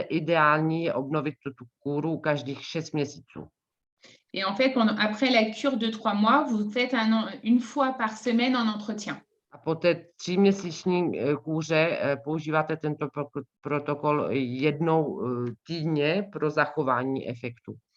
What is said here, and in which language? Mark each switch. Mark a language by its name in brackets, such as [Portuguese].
[Czech] Ideální je obnovit tu kůru každých 6 měsíců. [French] Et en fait, après la cure de 3 mois, vous faites une fois par semaine en entretien. [Czech] A po té 3měsíční kůře používáte tento protokol 1 týdně pro zachování efektu.